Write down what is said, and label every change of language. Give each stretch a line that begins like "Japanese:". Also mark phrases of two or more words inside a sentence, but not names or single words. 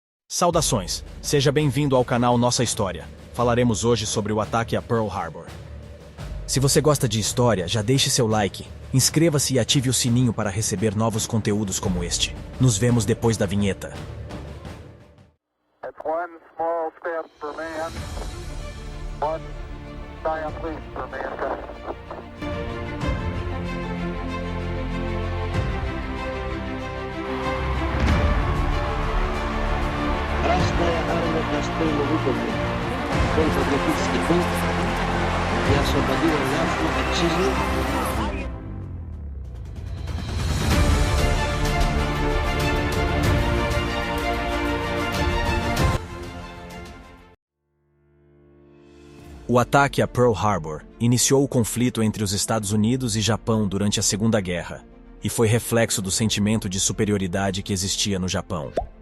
Portuguese: Saudações! Seja bem-vindo ao canal Nossa História. Falaremos hoje sobre o ataque a Pearl Harbor. Se você gosta de história, já deixe seu like, inscreva-se e ative o sininho para receber novos conteúdos como este. Nos vemos depois da vinheta.
English: It's one small step for man, one giant leap for mankind.
Russian: Красная армия достойно выполнила контрнатурский долг и освободила нашу отчизну.
Portuguese: O ataque a Pearl Harbor iniciou o conflito entre os Estados Unidos e Japão durante a Segunda Guerra, e foi reflexo do sentimento de superioridade que existia no Japão.